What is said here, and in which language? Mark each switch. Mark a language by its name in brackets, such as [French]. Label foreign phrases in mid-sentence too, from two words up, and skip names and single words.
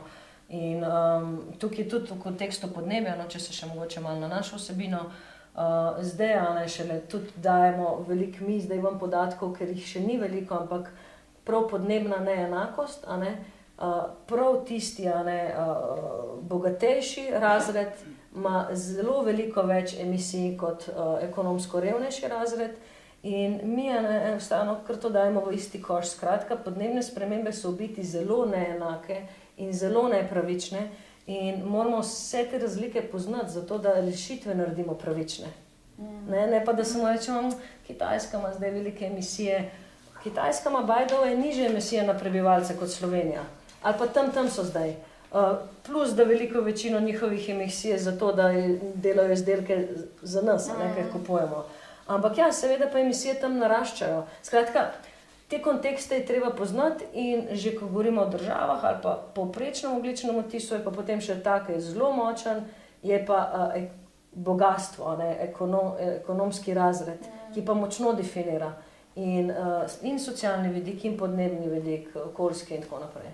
[Slovenian] In tukaj tudi v kontekstu podnebja, no, če se še mogoče malo na našo vsebino, zdaj, ne, šele tudi dajemo veliko mi, zdaj vam podatkov, ker jih še ni veliko, ampak prav podnebna neenakost, a ne, prav tisti, a ne, bogatejši razred ima zelo veliko več emisij kot ekonomsko revnejši razred in mi enostavno kar to dajemo v isti koš. Skratka, podnebne spremembe so v biti zelo neenake in zelo nepravične in moramo vse te razlike poznati, zato da rešitve naredimo pravične. Ne pa da samo rečemo, Kitajska ima zdaj velike emisije. Kitajska ima [English] by the way [Slovenian] nižje emisije na prebivalce kot Slovenija. Ali pa tam so zdaj. Plus, da veliko večino njihovih emisij je zato, da delajo izdelke za nas, kaj kupujemo. Ampak ja, seveda pa emisije tam naraščajo. Skratka, te kontekste je treba poznati in že ko govorimo o državah ali pa povprečnem ogljičnem odtisu, je pa potem še tak, je zelo močan, je pa bogatstvo, ne, ekonomski razred, ki pa močno definira in socialni vidik, in podnebni vidik, okoljski in tako naprej.